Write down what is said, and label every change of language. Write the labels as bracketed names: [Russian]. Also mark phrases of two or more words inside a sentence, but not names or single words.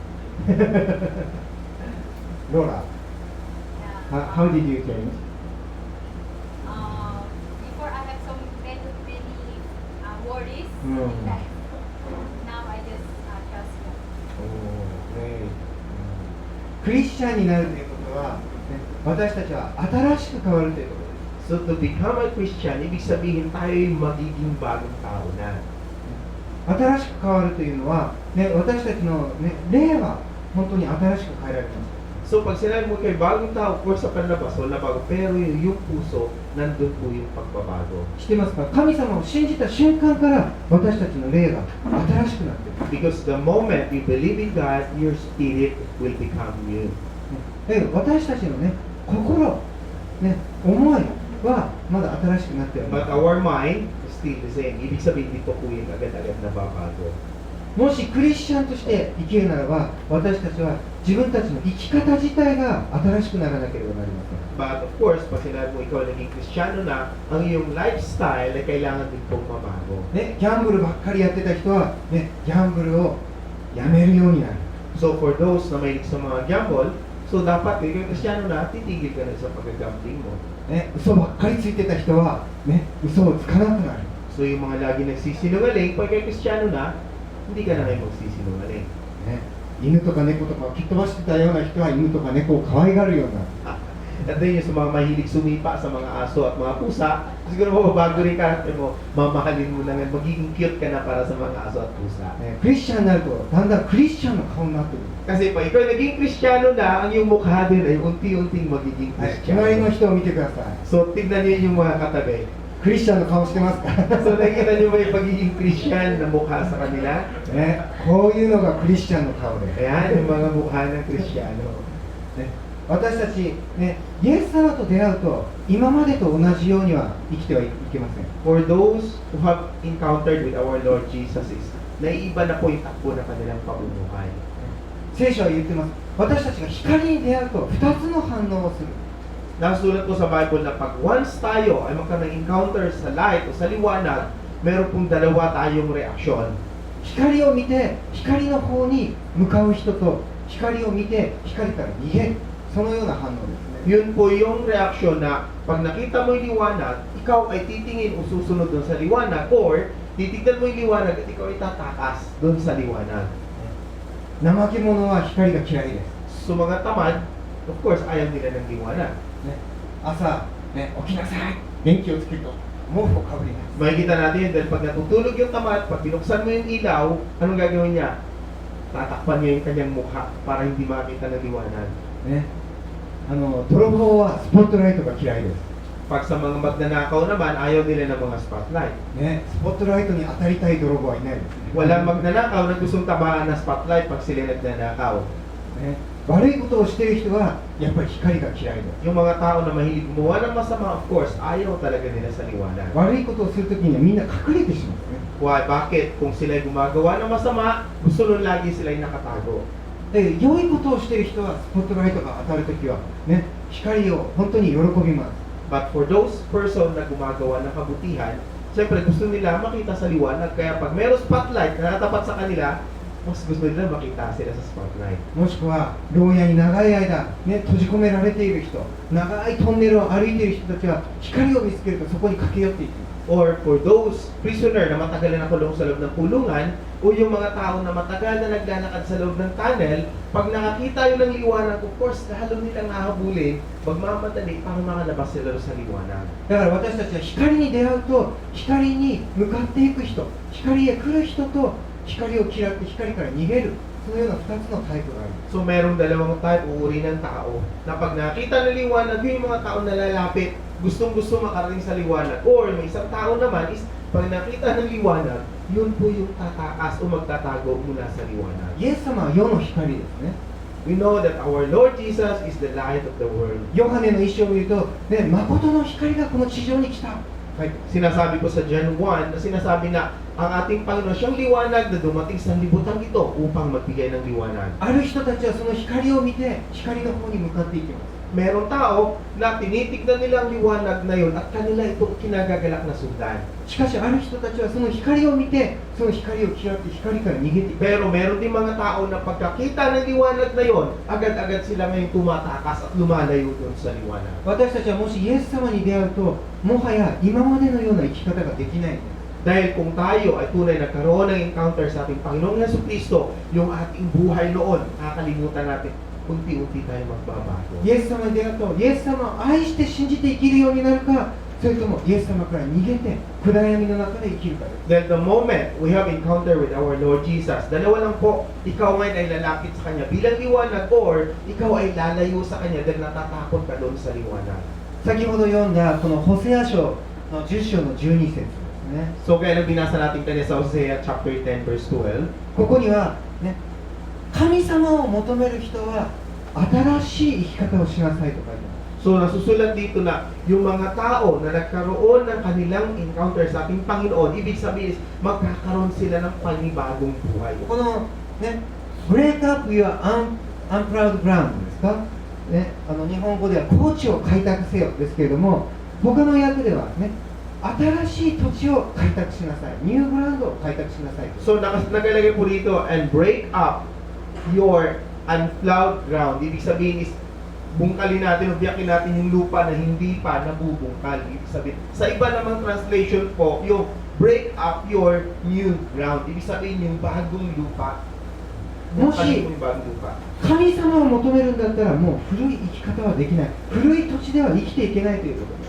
[English] Laura, how did you change? Before I had so many worries Mm. in life. Now I just trust God. Oh, great. [Japanese] クリスチャンになるということは、私たちは新しく変わるということです。 [English] So, to become a Christian, [Filipino] ibig sabihin tayo'y magiging bagong tao na. [Japanese] 新しく変わるというのは、私たちの、霊は本当に新しく変えられます。 [Filipino] So, pag sinabi mo kay bagong tao, [English] of course, [Filipino] sa panlabas, wala bago. Pero yung puso, nandun po yung pagbabago. [Japanese] 知ってますか？神様を信じた瞬間から私たちの霊が新しくなっている。 [English] Because the moment you believe in God, your spirit will become new. [Japanese] 私たちの心、思いはまだ新しくなっている。 [English] But our mind is still the same. [Filipino] Ibig sabihin, dito po yung agad-agad nababago. [Japanese] もしクリスチャンとして生きるならば、私たちは自分たちの生き方自体が新しくならなければなりません。 [English] But of course, [Filipino] pag sinabi mo ikaw naging Kristiyano na, ang iyong lifestyle ay kailangan din pong mabago. [Japanese] ギャンブルばっかりやってた人は、ギャンブルをやめるようになる。 [English] So for those [Filipino] na mahilig sa mga gamble, So dapat ikaw Kristiyano na, titigil ka na sa pag-gambling mo. [Japanese] ね、嘘ばっかりついてた人は、ね、嘘をつかなくなる。 [Filipino] So yung mga lagi nagsisinungaling, pag ikaw Kristiyano na, hindi ka na ngayon magsisinungaling. [Japanese] ね、犬とか猫とかを蹴っ飛ばしてたような人は犬とか猫を可愛がるようになる。 [Filipino] At then yung sa mga mahilig sumipa sa mga aso at mga pusa, siguro mababago rin ka mo, mamahalin mo na nga, magiging cute ka na para sa mga aso at pusa. [Japanese] ね、クリスチャンになるとだんだんクリスチャンの顔になってくる。 [Filipino] Kasi pag ikaw naging Kristiyano na, ang iyong mukha din ay unti-unting magiging [Japanese] はい、 [Filipino] Kristiyano. [Japanese] 隣の人を見てください。 [Filipino] So tignan niyo yung mga katabi. [Japanese] クリスチャンの顔してますか [Filipino] So nakita niyo ba yung pagiging Christian na mukha sa kanila? [Japanese] ね、こういうのがクリスチャンの顔で。 [Filipino] Ayan, yung mga mukha ng Kristiyano. [Japanese] ね、私たち、ね、イエス様と出会うと今までと同じようには生きてはいけません。 [English] For those who have encountered with our Lord Jesus is, [Filipino] naiiba na po yung takbo ng kanilang pamumuhay. [Japanese] 聖書は言ってます。私たちが光に出会うと2つの反応をする。 [Filipino] Nasulat po sa Bible na pag once tayo ay magkaroon ng encounter sa light o sa liwanag, meron pong dalawa tayong reaksyon. [Japanese] 光を見て光の方に向かう人と光を見て光から逃げる、そのような反応ですね。 [Filipino] Yun po yung reaksyon na pag nakita mo yung liwanag, ikaw ay titingin o susunod doon sa liwanag, or titignan mo yung liwanag at ikaw ay tatakas doon sa liwanag. [Japanese] 怠け者は光が嫌いです。 [Filipino] So mga tamad, [English] of course, [Filipino] ayaw nila ng liwanag. [Japanese] ね、朝、ね、起きなさい、電気をつけると毛布をかぶります。 [Filipino] Makikita natin yun dahil pag natutulog yung tamad, pag binuksan mo yung ilaw, anong gagawin niya? Tatakpan niya yung kanyang mukha para hindi makita ng liwanag. [Japanese] ね、泥棒はスポットライトが嫌いです。 [Filipino] Pag sa mga magnanakaw naman, ayaw nila ng mga spotlight. [Japanese] ね、スポットライトに当たりたい泥棒はいないですね。 [Filipino] Walang magnanakaw na gustong tabahan ng spotlight pag sila nagnanakaw. [Japanese] ね、悪いことをしている人はやっぱり光が嫌いです。 [Filipino] Yung mga tao na mahilig gumawa ng masama, [English] of course, [Filipino] ayaw talaga nila sa liwanag. [Japanese] 悪いことをするときにはみんな隠れてしまうんですね。 [Filipino] Why? Bakit? Kung sila'y gumagawa ng masama, gusto nun lagi sila'y nakatago. [Japanese] で、良いことをしている人はスポットライトが当たるときは、ね、光を本当に喜びます。 [English] But for those person [Filipino] na gumagawa ng kabutihan, siyempre gusto nila makita sa liwanag. Kaya pag mayroong spotlight na natapat sa kanila, mas gusto nila makita sila sa spotlight. [Japanese] もしくは牢屋に長い間、ね、閉じ込められている人、長いトンネルを歩いている人たちは光を見つけるとそこに駆け寄っていく。 [English] Or for those prisoner [Filipino] na matagal na nakulong sa loob ng pulungan, o yung mga tao na matagal na naglalakad sa loob ng tunnel, pag nakakita yun ng liwanag, [English] of course, [Filipino] lalo nilang hahabulin, magmamadali para makalabas sila sa liwanag. [Japanese] だから私たちは光に出会うと光に向かっていく人、光へ来る人と光を嫌って光から逃げる、そのような2つのタイプがある。 [Filipino] So merong dalawang type o uri ng tao na pag nakita ng liwanag, yung mga tao na lalapit, gustong-gusto makarating sa liwanag. Or may isang tao naman is, pag nakita ng liwanag, yun po yung tatakas o magtatago mula sa liwanag. [Japanese] イエス様は世の光ですね。 [English] We know that our Lord Jesus is the light of the world. [Japanese] ヨハネの一章を見ると、ね、誠の光がこの地上に来た。書いてます。 [Filipino] Sinasabi ko sa John 1 na sinasabi na ang ating Panginoon siyang liwanag na dumating sa libutan ito upang magbigay ng liwanag. [Japanese] ある人たちはその光を見て光の方に向かっていきます。 [Filipino] Merong tao na tinitignan nila ang liwanag na yun at kanila ito kinagagalak na sundan. [Japanese] しかしある人たちはその光を見てその光を嫌って光から逃げていく。 [Filipino] Pero meron din mga tao na pagkakita ng liwanag na yon, agad-agad sila ngayon tumatakas at lumalayo doon sa liwanag. [Japanese] 私たちはもしイエス様に出会うともはや今までのような生き方ができないんです。 [Filipino] Dahil kung tayo ay tunay nagkaroon ng encounter sa ating Panginoong Jesucristo, yung ating buhay noon, kakalimutan natin, unti-unti tayo magbabago. [Japanese] イエス様に出会うとイエス様を愛して信じて生きるようになるか、それともイエス様から逃げて暗闇の中で生きるかです。 [English] Then the moment we have encounter with our Lord Jesus, [Filipino] dalawa lang po, ikaw ngayon ay lalapit sa Kanya bilang liwanag or ikaw ay lalayo sa Kanya dahil natatakot ka doon sa liwanag. [Japanese] 先ほど読んだこのホセア書の10章の12節ですね。 [Filipino] So kaya nang binasa natin kanina sa Hosea [English] chapter 10 verse 12, [Japanese] ここには、ね、神様を求める人は新しい生き方をしなさいと書いてある。 [Filipino] so nasusulat dito na yung mga tao na nagkaroon ng kanilang encounter sa ating Panginoon, ibig sabihin is magkakaroon sila ng panibagong buhay. [Japanese] このね、 [English] break up your unproud ground [Japanese] ですか、ね、日本語では高地を開拓せよですけれども、他の訳ではね、新しい土地を開拓しなさい、 [English] new ground [Japanese] を開拓しなさい。 [Filipino] So nakalagay po dito, [English] and break up your unplowed ground. [Filipino] Ibig sabihin is bungkalin natin o biyakin natin yung lupa na hindi pa nabubungkal. Ibig sabihin, sa iba namang translation po, yung [English] break up your new ground. [Filipino] Ibig sabihin yung bagong lupa. Bungkalin mo yung bagong lupa. [Japanese] 神様を求めるんだったらもう古い生き方はできない、古い土地では生きていけないということです。